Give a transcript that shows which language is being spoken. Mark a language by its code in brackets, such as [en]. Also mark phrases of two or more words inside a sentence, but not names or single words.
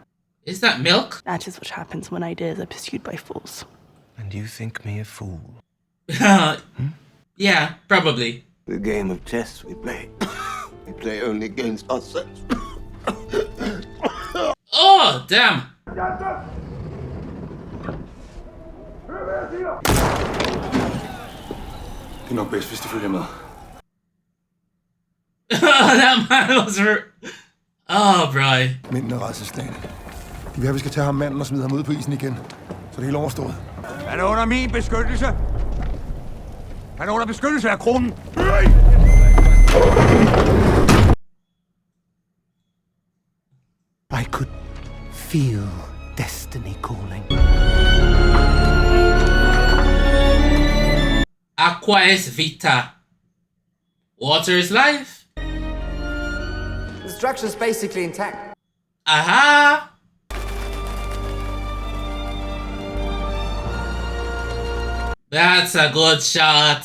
[en] Is that milk? That is what happens when ideas are pursued by fools. And you think me a fool? Yeah, probably. The game of chess we play. We play only against ourselves. Oh, damn. [da] Det er nok bedst, hvis de følger med. [en] That man was... Oh, bro. [da] Mændene er rædselsslagne. De vil have, vi skal tage ham manden og smide ham ud på isen igen. Så det hele overstået. Han er under min beskyttelse. Han er under beskyttelse af kronen. [en] I could feel destiny calling. [la] Aqua is vita. [en] Water is life. The structure's basically intact. Aha! That's a good shot.